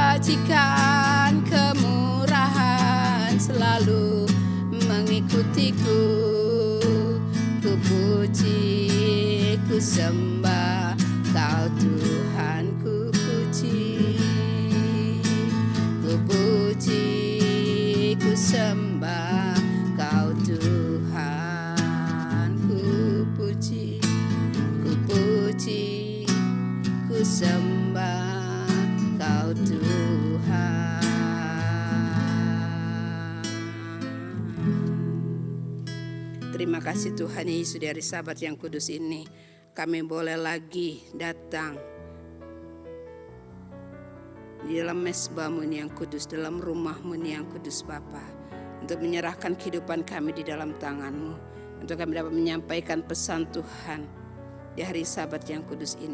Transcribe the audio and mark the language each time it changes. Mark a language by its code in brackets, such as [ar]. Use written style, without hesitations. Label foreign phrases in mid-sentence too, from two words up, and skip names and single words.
[id] Saksikan kemurahan selalu mengikutiku. Ku puji, ku sembah Kau Tuhan, ku puji. Ku puji, ku sembah Kau Tuhan, ku puji. Ku puji, ku sembah Kau Tuhan. Terima kasih Tuhan Yesus, di hari Sabat yang kudus ini kami boleh lagi datang di dalam mesbah-Mu yang kudus, dalam rumah-Mu yang kudus Bapa, untuk menyerahkan kehidupan kami di dalam tangan-Mu, untuk kami dapat menyampaikan pesan Tuhan di hari Sabat yang kudus ini.